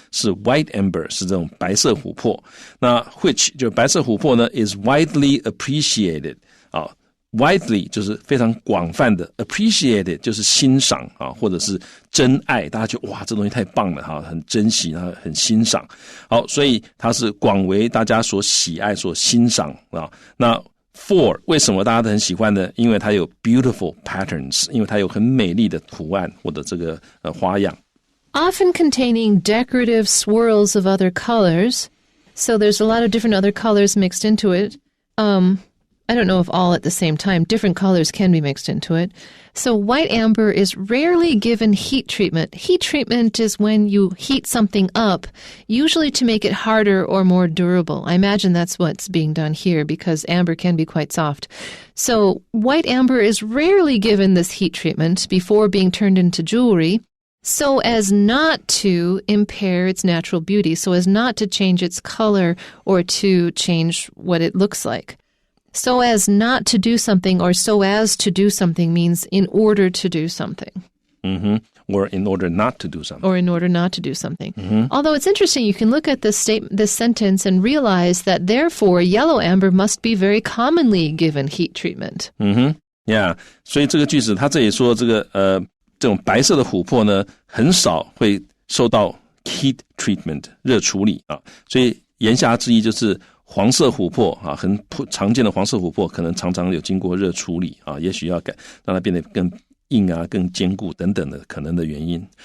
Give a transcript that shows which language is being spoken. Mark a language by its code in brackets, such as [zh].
[zh] 是 white amber， 是这种白色琥珀。那 which 就白色琥珀呢 [en] is widely appreciated [zh] 啊 ，widely 就是非常广泛的 ，appreciated 就是欣赏啊，或者是珍爱，大家觉得哇，这东西太棒了哈，很珍惜，然后很欣赏。好，所以它是广为大家所喜爱、所欣赏啊。那 for 为什么大家都很喜欢呢？因为它有 [en] beautiful patterns， [zh] 因为它有很美丽的图案或者这个花样。 [en] Often containing decorative swirls of other colors. So there's a lot of different other colors mixed into it. I don't know if all at the same time. Different colors can be mixed into it. So white amber is rarely given heat treatment. Heat treatment is when you heat something up, usually to make it harder or more durable. I imagine that's what's being done here because amber can be quite soft. So white amber is rarely given this heat treatment before being turned into jewelry, so as not to impair its natural beauty, so as not to change its color or to change what it looks like. So as not to do something or so as to do something means in order to do something. Mm-hmm. Or in order not to do something. Or in order not to do something. Mm-hmm. Although it's interesting, you can look at this sentence and realize that therefore yellow amber must be very commonly given heat treatment. Yeah. [zh] 所以这个句子它这里说这个这种白色的琥珀呢，很少会受到 heat treatment 热处理啊，所以言下之意就是黄色琥珀啊，很常见的黄色琥珀可能常常有经过热处理啊，也许要让它变得更硬啊，更坚固等等的可能的原因。